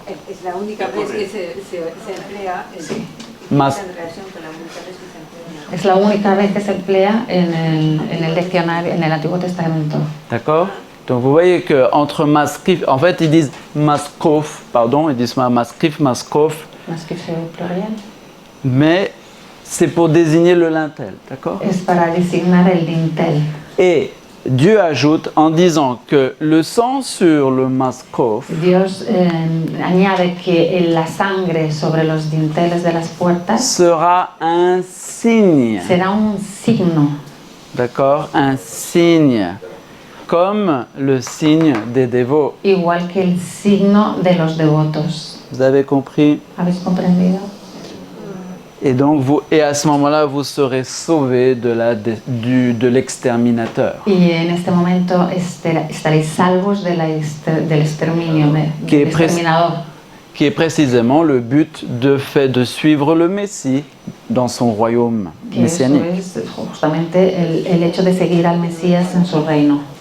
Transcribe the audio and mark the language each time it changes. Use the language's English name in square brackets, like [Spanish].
[Spanish] Es la única vez que se emplea Mas- en relación con la única vez que se emplea. Es la única vez que se emplea en el diccionario, en el Antiguo Testamento. [French] D'accord? Donc vous voyez qu'entre Maskif, en fait ils disent Maskof, pardon, ils disent Maskif, Maskof, Maskif au pluriel. mais c'est pour désigner le lintel, d'accord? [Spanish] Es para designar el dintel. [French] Et Dieu ajoute en disant que le sang sur le Maskof [Spanish] Dios añade que la sangre sobre los dinteles de las puertas [French] sera un signe, [Spanish] será un signo, [French] d'accord? Un signe, comme le signe des dévots. [Spanish] igual que el signo de los devotos. [French] Vous avez compris? [Spanish] ¿Habéis comprendido? [French] Et donc et à ce moment-là, vous serez sauvés de l'exterminateur. [Spanish] Y en este momento estaréis salvos del exterminio, [French] Que [Spanish] del exterminador, [French] Qui est précisément le but de suivre le Messie dans son royaume [Spanish] que eso [French] messianique. [Spanish] es justamente el hecho de seguir al Mesías en su reino.